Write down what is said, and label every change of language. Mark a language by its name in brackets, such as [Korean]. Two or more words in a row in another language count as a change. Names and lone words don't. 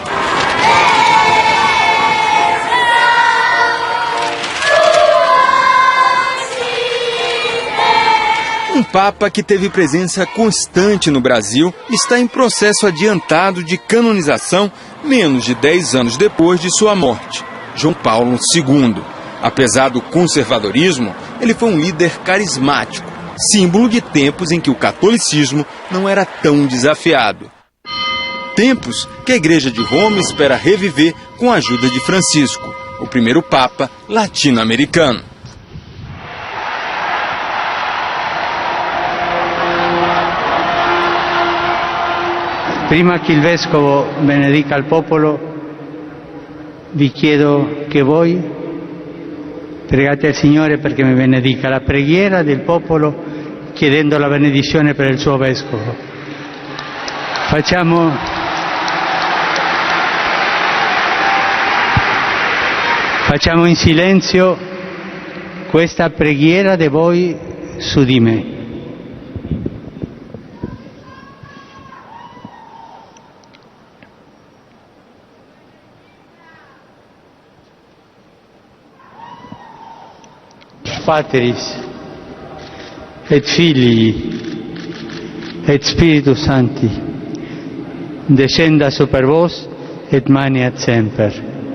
[Portuguese] Um Papa que teve presença constante no Brasil está em processo adiantado de canonização menos de 10 anos depois de sua morte, João Paulo II. Apesar do conservadorismo, ele foi um líder carismático, símbolo de tempos em que o catolicismo não era tão desafiado. Tempos que a Igreja de Roma espera reviver com a ajuda de Francisco, o primeiro Papa latino-americano. [Italian] Prima che il Vescovo benedica il popolo, vi chiedo che voi pregate al Signore perché mi benedica. La preghiera del popolo chiedendo la benedizione per il suo Vescovo. Facciamo in silenzio questa preghiera di voi su di me. [Latin] Patris et Filii et Spiritus Sancti descenda super vos et maniat semper.